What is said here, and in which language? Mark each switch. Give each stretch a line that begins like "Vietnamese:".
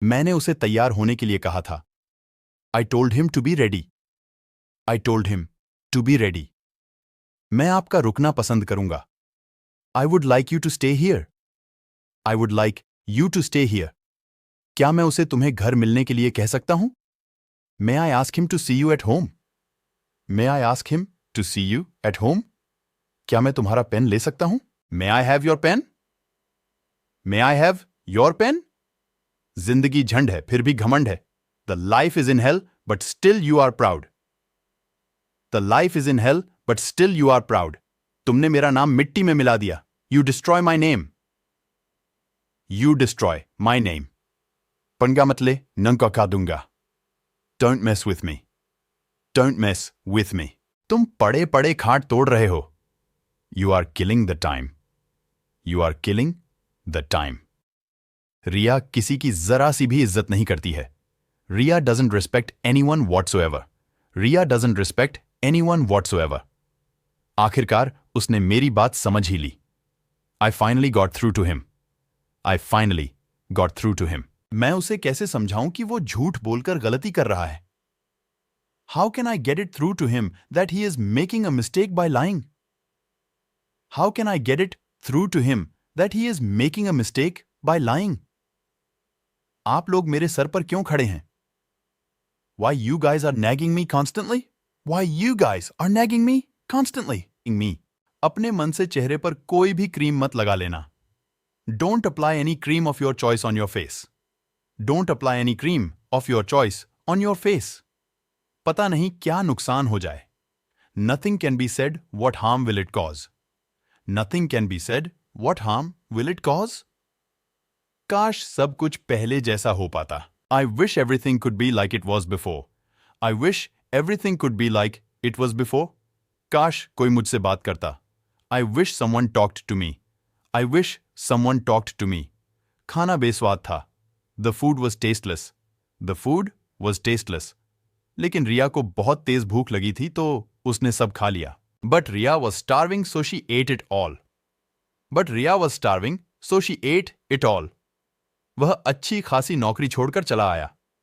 Hindi: मैंने उसे तैयार होने के लिए कहा था।
English: I told him to be ready. I told him to be ready.
Hindi: मैं आपका रुकना पसंद करूंगा।
English: I would like you to stay here. I would like you to stay here.
Hindi: क्या मैं उसे तुम्हें घर मिलने के लिए कह सकता हूं?
English: May I ask him to see you at home? May I ask him to see you at home?
Hindi: क्या मैं तुम्हारा पेन ले सकता हूं?
English: May I have your pen? May I have your pen?
Hindi: जिंदगी झंड है फिर भी घमंड है।
English: The life is in hell, but still you are proud. The life is in hell, but still you are proud.
Hindi: तुमने मेरा नाम मिट्टी में मिला दिया।
English: You destroy my name. You destroy my name.
Hindi: पंगा मत ले, नंका का दूंगा।
English: Don't mess with me. Don't mess with me.
Hindi: तुम पड़े पड़े खाट तोड़ रहे हो।
English: You are killing the time. You are killing the time.
Hindi: रिया किसी की जरा सी भी इज्जत नहीं करती है।
English: Riya doesn't respect anyone whatsoever. Riya doesn't respect anyone whatsoever.
Hindi: आखिरकार उसने मेरी बात समझ ही ली।
English: I finally got through to him. I finally got through to him.
Hindi: मैं उसे कैसे समझाऊं कि वो झूठ बोलकर गलती कर रहा है?
English: How can I get it through to him that he is making a mistake by lying? How can I get it through to him that he is making a mistake by lying?
Hindi: आप लोग मेरे sir पर क्यों खड़े हैं?
English: Why you guys are nagging me constantly? Why you guys are nagging me constantly? Me.
Hindi: अपने मन से चेहरे पर कोई भी क्रीम मत लगा लेना।
English: Don't apply any cream of your choice on your face. Don't apply any cream of your choice on your face.
Hindi: पता नहीं क्या नुकसान हो जाए।
English: Nothing can be said what harm will it cause. Nothing can be said what harm will it cause.
Hindi: काश सब कुछ पहले जैसा हो पाता।
English: I wish everything could be like it was before. I wish everything could be like it was before.
Hindi: काश कोई मुझसे बात करता।
English: I wish someone talked to me. I wish someone talked to me.
Hindi: खाना बेस्वाद था।
English: The food was tasteless. The food was tasteless.
Hindi: लेकिन रिया को बहुत तेज भूख लगी थी तो उसने सब खा लिया।
English: But Riya was starving so she ate it all. But Riya was starving so she ate it all.
Hindi: वह अच्छी खासी नौकरी छोड़कर चला आया।